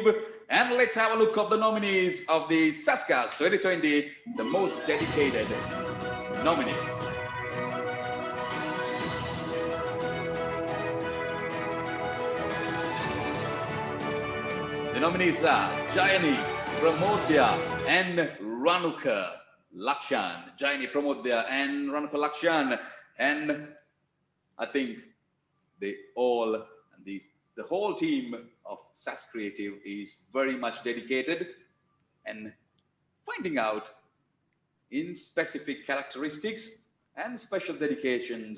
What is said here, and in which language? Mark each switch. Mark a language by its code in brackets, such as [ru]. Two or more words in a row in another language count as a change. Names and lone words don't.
[en] And let's have a look at the nominees of the SASCARS 2020, the most dedicated nominees. The nominees are Jayani, Pramodya, and Ranuka Lakshan. Jayani, Pramodya, and Ranuka Lakshan. And I think they all, the whole team of SAS Creative is very much dedicated and finding out in specific characteristics and special dedications.